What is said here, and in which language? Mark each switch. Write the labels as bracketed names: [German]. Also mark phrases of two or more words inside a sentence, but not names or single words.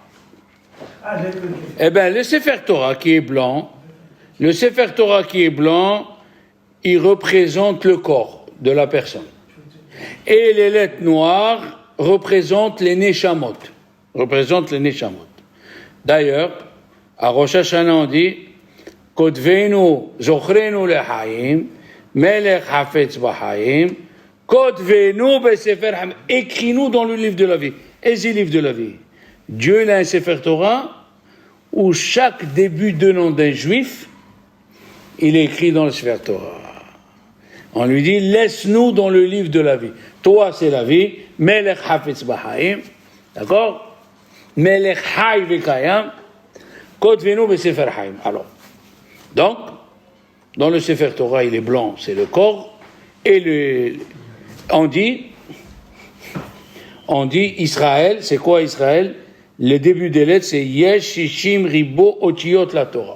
[French] Eh bien, le [Hebrew] ספר תורה [French] qui est blanc, il représente le corps de la personne. Et les lettres noires représentent les Neshamot. D'ailleurs, à Rosh Hashanah, on dit [Hebrew] כתבנו זכרנו לחיים, מלך חפץ בחיים, [French] écris-nous dans le livre de la vie. Et c'est le livre de la vie. Dieu il a un [Hebrew] ספר תורה [French] où chaque début de nom d'un juif, il est écrit dans le [Hebrew] ספר תורה. [French] On lui dit, laisse-nous dans le livre de la vie. Toi, c'est la vie. [Hebrew] מלך חפץ בחיים. D'accord? מלך חי וקיים. כתבנו בספר חיים. [French] Alors, donc, dans le [Hebrew] ספר תורה, [French] il est blanc, c'est le corps. Et on dit Israël, c'est quoi Israël? Le début des lettres, c'est [Hebrew] יש שישים ריבוא אותיות לתורה.